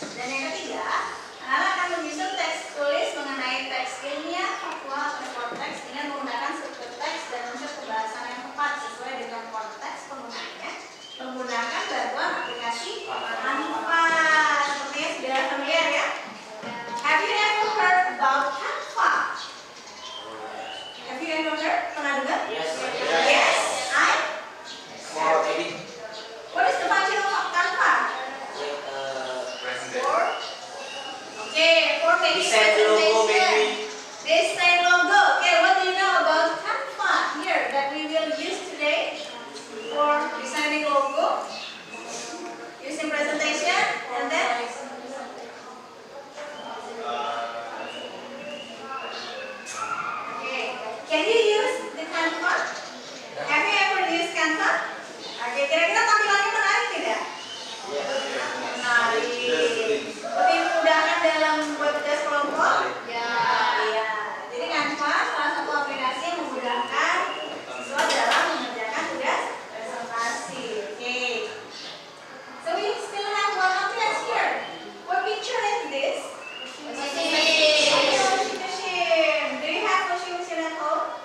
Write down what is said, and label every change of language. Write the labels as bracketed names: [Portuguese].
[Indonesian] Dan yang ketiga, anak-anak akan menyusun teks tulis mengenai teks ilmiah, faktual, atau report teks dengan menggunakan struktur teks dan unsur kebahasan yang tepat sesuai dengan konteks penggunaannya, menggunakan bantuan aplikasi Canva. Sepertinya sudah familiar ya. [English] Have you ever heard about Canva? Have you ever heard? [Indonesian] Pernah dengar? [English] Yes. Yes. What is the function of Canva? Okay, for making Design logo, presentation. maybe. Design logo. Okay, what do you know about Canva here that we will use today for designing logo, using presentation, and then okay. Can you use the Canva? Have you ever used Canva? [Indonesian] Oke, kira-kira tampilannya menarik tidak? Menarik. Lebih memudahkan dalam membuat tugas kelompok? Ya. Iya. Jadi Canva salah satu aplikasi yang memudahkan siswa dalam mengerjakan tugas presentasi. Oke. [English] So we still have one application here. What picture is this? Washing machine. Do you have washing machine at home?